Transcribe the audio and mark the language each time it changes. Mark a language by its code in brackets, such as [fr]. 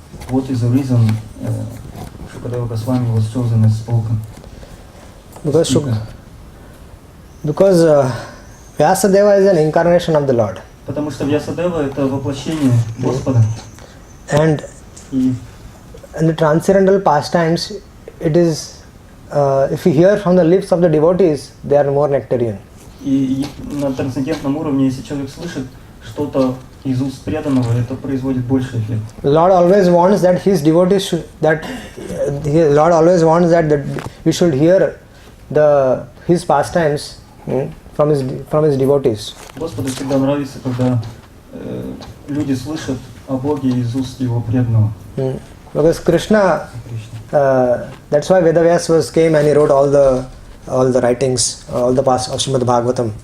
[en] What is the reason Shukadeva Goswami was chosen as spoken? Because Vyasadeva is an incarnation of the Lord. [ru] Потому что Вьясадева это воплощение Господа. [en] And in the transcendental pastimes, it is, if you hear from the lips of the devotees, they are more nectarian. [ru] И на трансцендентном уровне, если человек слышит что-то из уст преданного, это производит больший эффект. [en] Lord always wants that his devotees should, Lord always wants that we should hear his pastimes from his devotees. [ru] Господу всегда нравится, когда люди слышат о Боге из уст его преданного. [en] Because Krishna, that's why Vedavyas came and he wrote all the writings, all the past of Shrimad Bhagavatam.